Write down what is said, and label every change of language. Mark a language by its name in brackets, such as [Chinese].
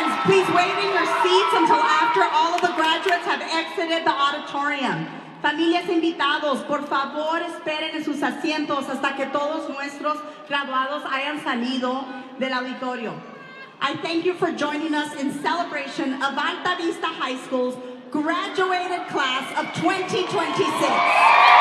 [English] Please wait in your seats until after all of the graduates have exited the auditorium. [Spanish] Familias invitados, por favor esperen en sus asientos hasta que todos nuestros graduados hayan salido del auditorio. [English] I thank you for joining us in celebration of Alta Vista High School's graduated class of 2026.